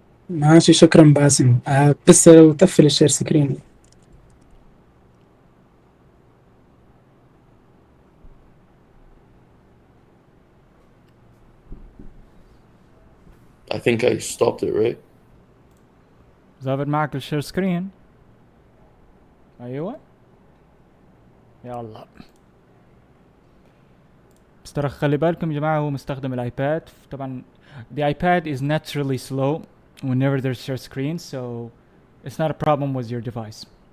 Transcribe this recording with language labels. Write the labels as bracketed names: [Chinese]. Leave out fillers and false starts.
[Arabic] ماشي، شكرا باسم. بس لو تقفل الشير سكرين. [English] I think I stopped it, right? [Arabic] ظابط معك الشير سكرين؟ ايوه يلا. بس ترى خلي بالكم يا جماعة، هو مستخدم الايباد طبعا. [English] the iPad is naturally slow whenever there's share screen, so it's not a problem with your device.